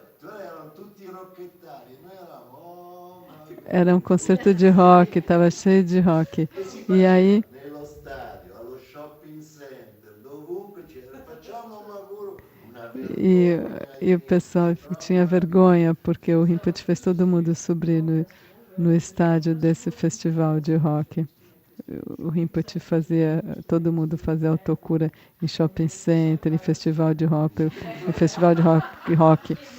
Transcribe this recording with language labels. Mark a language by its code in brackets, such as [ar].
[it] Erano tutti rocchettari, noi eravamo [pt] Era um concerto de rock, estava cheio de rock. E aí [it] nello stadio, allo shopping center, dovunque c'era, facciamo un lavoro, una [pt] E, e o pessoal tinha vergonha, porque o Rinpoche fez todo mundo subir no estádio desse festival de rock. O Rinpoche fazia, todo mundo fazia autocura em shopping center, em festival de rock, rock.